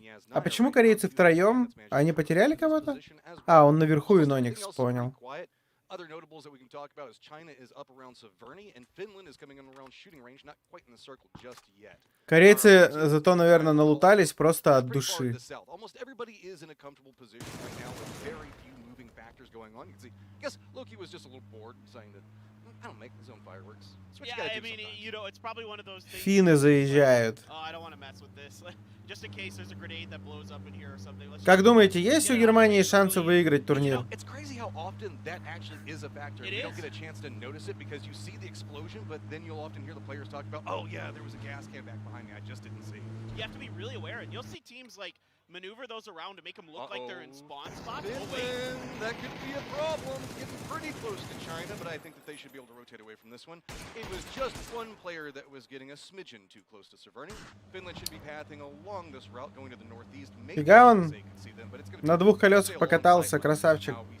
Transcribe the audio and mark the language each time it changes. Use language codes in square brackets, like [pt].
[ru] А почему корейцы втроем? Они потеряли кого-то? А, он наверху Иноникс, понял. [en] Other notables that we can talk about is China is up around Severny, and Finland is coming in around shooting range, not quite in the circle just yet. [ru] Корейцы зато, наверное, налутались просто от души. [en] Almost everybody is in a comfortable position right now with very few moving factors going on. You can see, I guess Loki was just a little bored, saying that I don't make his own fireworks. Yeah, I mean, you know, it's probably one of those things. [ru] Финны заезжают. [en] Oh, I don't want to mess with this. Just in case there's a grenade that blows up in here or something. [ru] Как думаете, есть у Германии шансы выиграть турнир? [en] It's crazy how often that actually is a factor. You don't get a chance to notice it because you see the explosion, but then you'll often hear the players talk about, oh yeah, there was a gas can back behind me, I just didn't see. You have to be really aware, and you'll see teams like maneuver those around to make them look like they're in spawn spots. Finland, that could be a problem. Getting pretty close to China, but I think that they should be able to rotate away from this one. It was just one player that was getting a smidgen too close to Severny. Finland should be pathing along this route, going to the northeast. [ru] Фига он на двух колесах покатался, красавчик.